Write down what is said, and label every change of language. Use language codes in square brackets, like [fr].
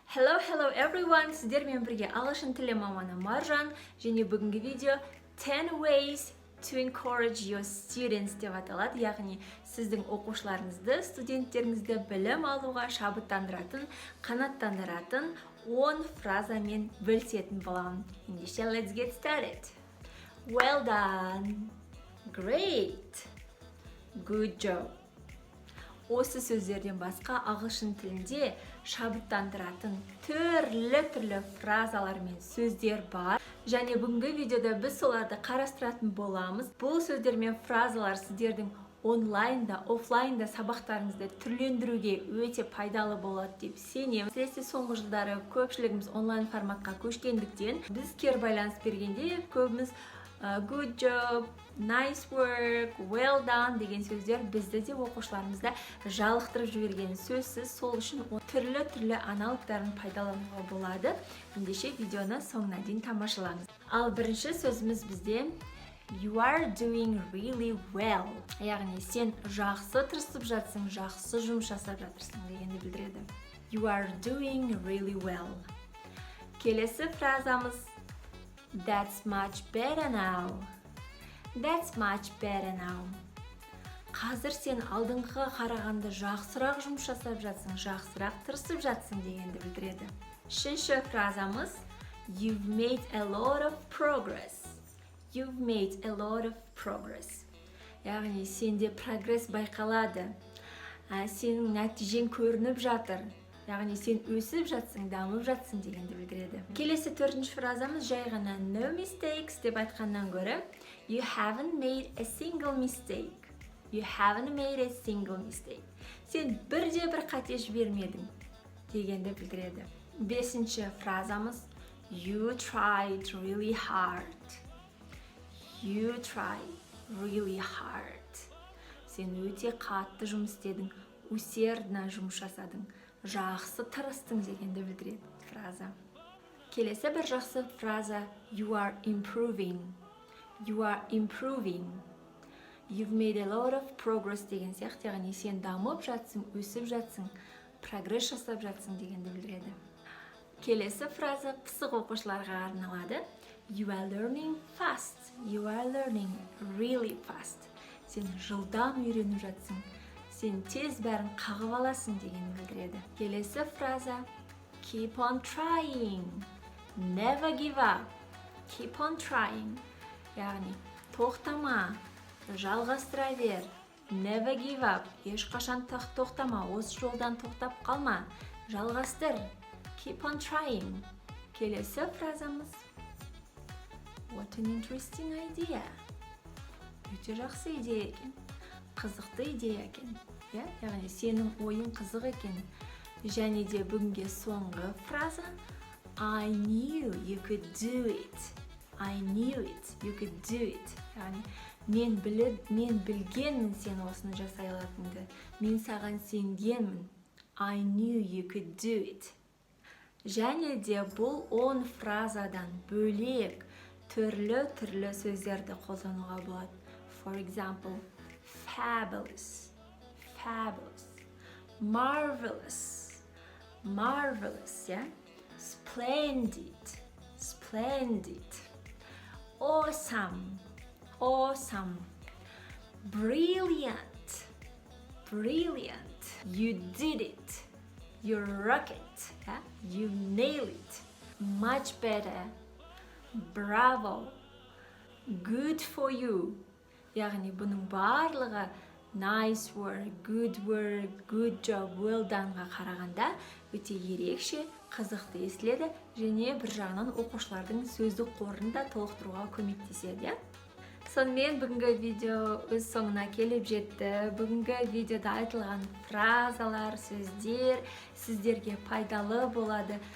[en] Hello everyone, [kk] сіздермен бірге ағылшын тілі маманы Маржан, және бүгінгі видео [en] 10 ways to encourage your students [kk] деп аталады, яғни сіздің оқушыларыңызды, студенттеріңізді білім алуға шабыттандыратын, қанаттандыратын 10 фразамен бөлісетін боламын. Ендеше, [en] let's get started. Well done, great, good job. [kk] Осы сөздерден басқа ағылшын тілінде шабыттандыратын түрлі фразалар мен сөздер бар. Және бүгінгі видеода біз соларды қарастыратын боламыз. Бұл сөздер мен фразалар сіздердің онлайнда, офлайнда сабақтарыңызды түрлендіруге өте пайдалы болады деп сенемін. Әсіресе соңғы жылдары көпшілігіміз онлайн форматқа көшкендіктен біз кері байланыс бергенде көбіміз [en] good job, nice work, well done [kk] деген сөздер бізді де оқушыларымызда жалықтырып жіберген сөзсіз. Сол үшін түрлі аналогтарын пайдалануға болады. Ендеше видеоны соңына дейін тамашалаңыз. Ал бірінші сөзіміз бізде you are doing really well. Яғни сен жақсы тырысып жатсың, жақсы жұмыс жасап жатырсың дегенді білдіреді. [en] You are doing really well. [kk] Келесі фразамыз [en] That's much better now. That's much better now. [kk] Қазір сен алдыңғыға қарағанда жақсырақ жұмыс жасап жатсың, жақсырақ тырысып жатсың дегенді білдіреді. Үшінші фразамыз [en] You've made a lot of progress. You've made a lot of progress. [kk] Яғни сенде прогресс байқалады. Сенің нәтижең көрініп жатыр. Яғни сен өсіп жатсың, дамып жатсың дегенді білдіреді. Келесі төртінші фразамыз жай ғана [en] no mistakes [kk] деп айтқаннан гөрі [en] You haven't made a single mistake. You haven't made a single mistake. [kk] Сен бірде бір қате жібермедің дегенді білдіреді. Бесінші фразамыз [en] You tried really hard. You tried really hard. [kk] Сен өте қатты жұмыс істедің, усердно жұмыс жасадың. Жақсы тырыстың дегенді білдіреді фраза. Келесі бір жақсы фраза [en] You are improving. You are improving. You've made a lot of progress [kk] деген сияқты, яғни сен дамып жатсың, өсіп жатсың, прогресс жасап жатсың дегенді білдіреді. Келесі фраза пысық оқушыларға арналады. [en] You are learning fast. You are learning really fast. [kk] Сен жылдам үйреніп жатсың. Сен тез бәрін қағып аласың дегенді білдіреді. Келесі фраза [en] Keep on trying. Never give up. Keep on trying. [kk] Яғни тоқтама, жалғастыра бер. [en] Never give up. [kk] Ешқашан тоқтама, осы жолдан тоқтап қалма. Жалғастыр. [en] Keep on trying. [kk] Келесі фразамыз [en] What an interesting idea. [kk] Өте жақсы идея екен. Қызықты идея екен. Яғни сенің ойың қызық екен. Және де бүгінге соңғы фраза [en] I knew you could do it. I knew it. You could do it. [kk] Яғни мен білгенмін сен осыны жасай алатыныңды. Мен саған сенгенмін. [en] I knew you could do it. [kk] Және де бұл 10 фразадан бөлек түрлі сөздерді қолдануға болады. [en] For example, fabulous, fabulous, marvelous, marvelous, yeah? Splendid, splendid, awesome, awesome, brilliant, brilliant, you did it, you rock it, yeah? You nail it, much better, bravo, good for you. [kk] Яғни бұның барлығы [en] nice work, good job, [kk] well doneға қарағанда өте ерекше, қызықты естіледі және бір жағынан оқушылардың сөздік қорын да толықтыруға көмектеседі. Сонымен бүгінгі видео өз соңына келіп жетті. Бүгінгі видеода айтылған фразалар, сөздер сіздерге пайдалы болады.